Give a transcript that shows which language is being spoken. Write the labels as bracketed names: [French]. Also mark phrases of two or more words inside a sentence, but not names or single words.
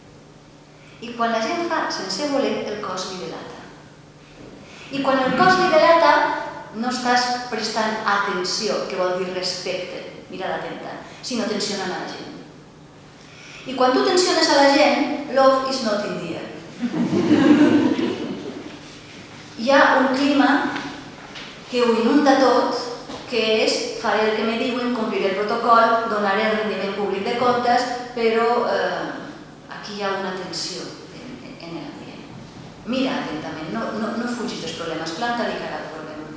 [Catalan] I quan la gent fa sense voler, el cos li delata. I quan el cos li delata, no estàs prestant atenció, que vol dir respecte, mirada atenta, sinó tensionant a la gent. I quan tu tensiones a la gent, [English] love is not in the air. [Catalan] Hi ha un clima que ho inunda tot, que és faré el que me diuen, compliré el protocol, donaré el rendiment públic de comptes, però aquí hi ha una tensió en l'ambient. Mira atentament, no fugis dels problemes, planta-li cara al problema.